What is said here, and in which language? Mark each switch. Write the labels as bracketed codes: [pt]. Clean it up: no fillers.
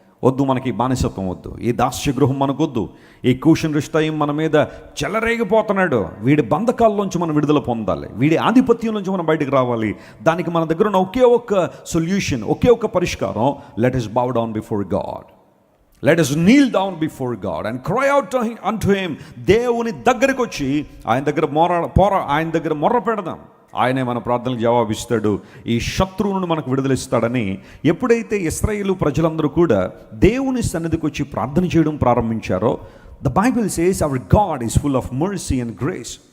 [te] వద్దు, మనకి బానిసత్వం వద్దు, ఈ దాస్య గృహం మనకొద్దు, ఈ కూషన్ రిష్తాయిం మన మీద చెలరేగిపోతున్నాడు, వీడి బంధకాల్లోంచి మనం విడుదల పొందాలి, వీడి ఆధిపత్యం నుంచి మనం బయటకు రావాలి. దానికి మన దగ్గర ఉన్న ఒకే ఒక్క సొల్యూషన్, ఒకే ఒక్క పరిష్కారం, [en] Let us bow down before God. లెట్ us kneel down before God and cry out unto him. [te] దేవుని దగ్గరికి వచ్చి ఆయన దగ్గర మొర్ర పెడదాం. ఆయనే మన ప్రార్థనలకు జవాబిస్తాడు, ఈ శత్రువును మనకు విడుదలిస్తాడని. ఎప్పుడైతే ఇశ్రాయేలు ప్రజలందరూ కూడా దేవుని సన్నిధికి వచ్చి ప్రార్థన చేయడం ప్రారంభించారో, [en] The Bible says our God is full of mercy and grace.